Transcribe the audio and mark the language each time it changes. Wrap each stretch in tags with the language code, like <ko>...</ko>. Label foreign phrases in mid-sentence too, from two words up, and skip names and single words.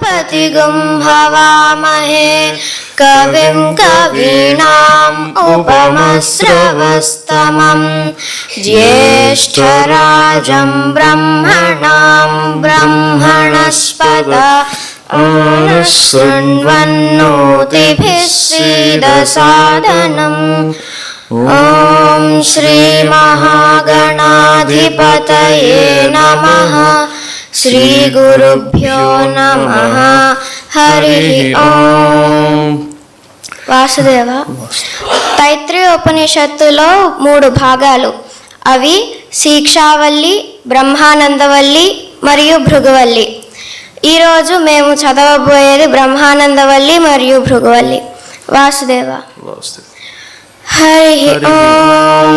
<sa>ज्योतिगुं हवामहे कविं कवीनाम् उपमश्रवस्तमम् ज्येष्ठराजं ब्रह्मणां ब्रह्मणस्पत शृण्वन्नोतिभिः सीदसादनम्। ॐ श्री महागणाधिपतये नमः। श्री गुरुभ्यो नमः। हरि ओम। వాసుదేవ,</sa> <te>తైత్రీయ ఉపనిషత్తులో 3 భాగాలు. అవి శిక్షావల్లి, బ్రహ్మానందవల్లి మరియు భృగువల్లి. ఈరోజు మేము చదవబోయేది బ్రహ్మానందవల్లి మరియు భృగువల్లి.</te> <sa>వాసుదేవ. हरि ओम्.</sa>